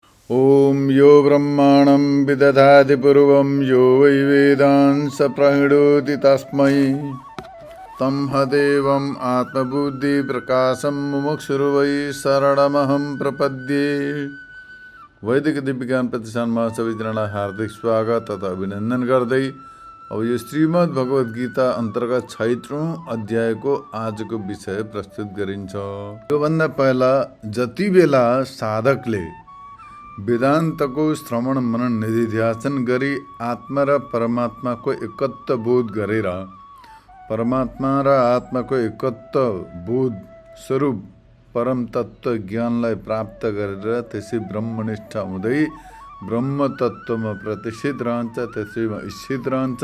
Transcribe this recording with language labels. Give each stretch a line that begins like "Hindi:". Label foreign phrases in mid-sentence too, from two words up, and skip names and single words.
Sanskrit: ॐ यो ब्रह्माणं विदधाति पूर्वं यो वै वेदांस प्रणोति तस्मै तमहदेवम् आत्मबुद्धिप्रकाशं मुमुक्षुर्वै शरणमहं प्रपद्ये।
Nepali: वैदिक दिव्यज्ञान प्रतिष्ठानमा सबैजनालाई हार्दिक स्वागत तथा अभिनन्दन गर्दै अब यो श्रीमद् भगवत गीता अन्तर्गत छैठौं अध्यायको आजको विषय प्रस्तुत गरिन्छ। योभन्दा पहिला जति बेला साधकले वेदान्तको श्रवण मनन निधिध्यासन गरी आत्मा र परमात्माको एकत्व बोध गरेर परमात्मा र आत्माको एकत्व बोध स्वरूप परम तत्व ज्ञानलाई प्राप्त गरेर त्यसै ब्रह्मनिष्ठ हुँदै ब्रह्म तत्वमा प्रतिष्ठित रहन्छ, त्यसैमा स्थित रहन्छ।